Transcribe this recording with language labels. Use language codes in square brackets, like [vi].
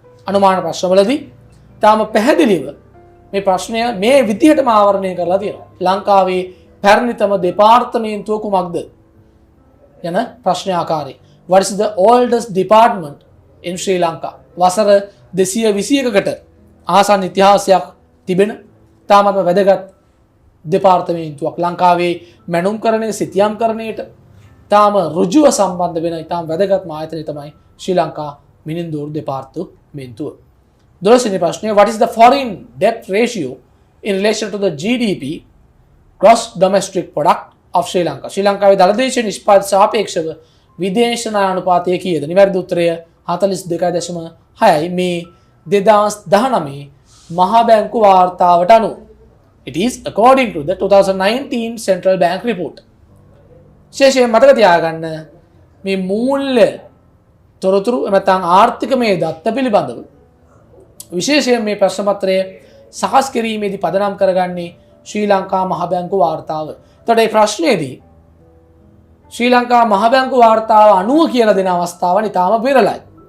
[si] අනුමාන ප්‍රශ්නවලදී තාම පැහැදිලිව මේ ප්‍රශ්නය මේ විදිහටම ආවරණය කරලා තියෙනවා. ලංකාවේ පැරණිතම දෙපාර්තමේන්තුව කුමක්ද? යන ප්‍රශ්න ආකාරයේ. [en] What is the oldest department in Sri Lanka? [si] වසර 221කට ආසන්න ඉතිහාසයක් තිබෙන තාමත්ම වැදගත් දෙපාර්තමේන්තුවක්. ලංකාවේ මැනුම්කරණය සිතියම්කරණයට තාම ඍජුව සම්බන්ධ වෙන ඉතාම වැදගත්ම ආයතනය තමයි ශ්‍රී ලංකා මිනින්දෝරු දෙපාර්තමේන්තුව. 12 වෙනි ප්‍රශ්නය. [en] What is the foreign debt ratio in relation to the GDP gross domestic product of Sri Lanka? [si] ශ්‍රී ලංකාවේ දළදේශීය නිෂ්පාදනයට සාපේක්ෂව විදේශ ණය අනුපාතය කීයද? නිවැරදි උත්තරය 42.6යි. මේ 2019 මහා බැංකු වාර්තාවට අනුව. [en] It is according to the 2019 Central Bank report. [si] විශේෂයෙන් මතක තියාගන්න මේ මූල්‍ය තොරතුරු නැත්නම් ආර්ථිකමය දත්ත පිළිබඳව විශේෂයෙන් මේ ප්‍රශ්න පත්‍රය සකස් කිරීමේදී පදනම් කරගන්නේ ශ්‍රී ලංකා මහ බැංකු වාර්තාව. එතකොට මේ ප්‍රශ්නයේදී ශ්‍රී ලංකා මහ බැංකු වාර්තාව අනුව කියලා දෙන අවස්ථාවන් ඉතාම විරලයි.